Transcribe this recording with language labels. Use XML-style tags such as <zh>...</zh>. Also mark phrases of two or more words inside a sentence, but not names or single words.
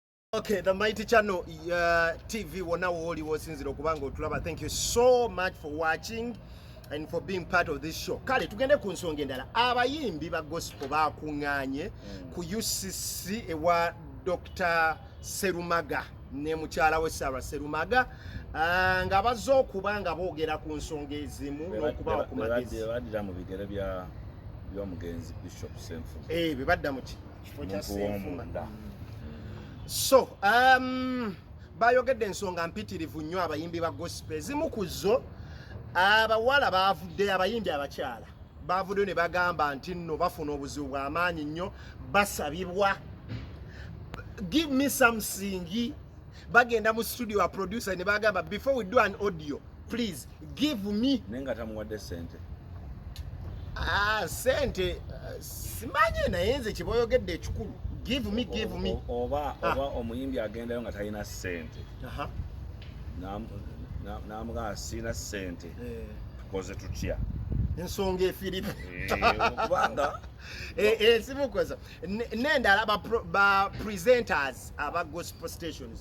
<en>Okay, the</en> <lg>Mighty Channel TV wona woli wosinzira okubanga otulaba.</lg> <en>Thank you so much for watching and for being part of this show.</en> <lg>Kale tugende ku nsonga endala. Abayimbi ba gospel bakunganye ku UCC ewa Dr. Serumaga ne mukyala we Sarah Serumaga nga bazzo okubanga boogera ku nsonga ezimu n'okubawa ku magezi. Badira mu bigere bya mugenzi Bishop Senfuma. Bibadda mu kifo kya Senfuma. So, bayogedde ensonga mpitirivu nnyo abayimbi ba gospel. Zimu ku zo abawala bavudde, abayimbi abakyala bavudde ne bagamba nti nno bafuna obuzibu bw'amaanyi nnyo, basabibwa</lg> <en>give me something.</en> <lg>Bagenda mu studio wa producer ne bagamba</lg> <en>before we do an audio please give me</en> <lg>nenga tamuwadde sente. Sente simanye naye nze kiboyogedde ekikulu.</lg> <en>Give me.</en> <lg>Oba omuyimbi agendayo nga talina sente. Namuga sina sente. Tukoze tutya? Ensonga efirimu. Kubanga simukoza. Nendala ba presenters aba gospel stations.</lg>